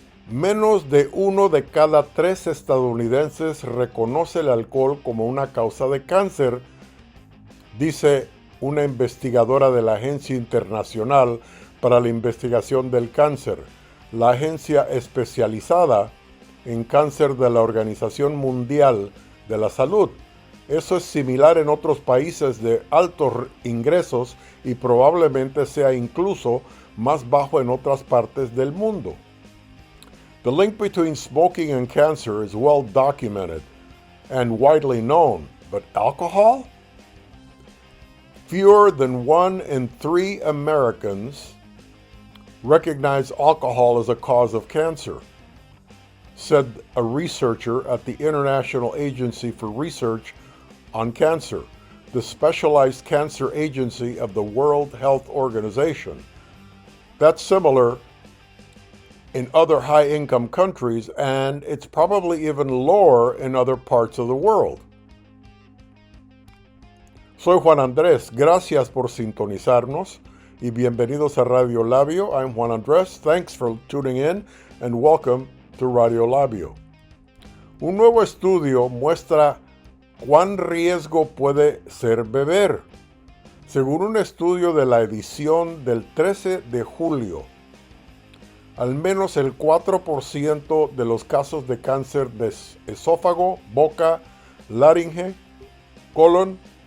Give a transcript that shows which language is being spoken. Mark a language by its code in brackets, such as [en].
[es] Menos de 1 de cada 3 estadounidenses reconoce el alcohol como una causa de cáncer, dice una investigadora de la Agencia Internacional para la Investigación del Cáncer, la agencia especializada en cáncer de la Organización Mundial de la Salud. Eso es similar en otros países de altos ingresos y probablemente sea incluso más bajo en otras partes del mundo. [en] The link between smoking and cancer is well documented and widely known, but alcohol? Fewer than 1 in 3 Americans recognize alcohol as a cause of cancer, said a researcher at the International Agency for Research on Cancer, the specialized cancer agency of the World Health Organization. That's similar in other high-income countries, and it's probably even lower in other parts of the world. [es] Soy Juan Andrés, gracias por sintonizarnos y bienvenidos a Radio Labio. [en] I'm Juan Andrés, thanks for tuning in and welcome to Radio Labio. [es] Un nuevo estudio muestra cuán riesgo puede ser beber. Según un estudio de la edición del 13 de julio, al menos el 4% de los casos de cáncer de esófago, boca, laringe, colon,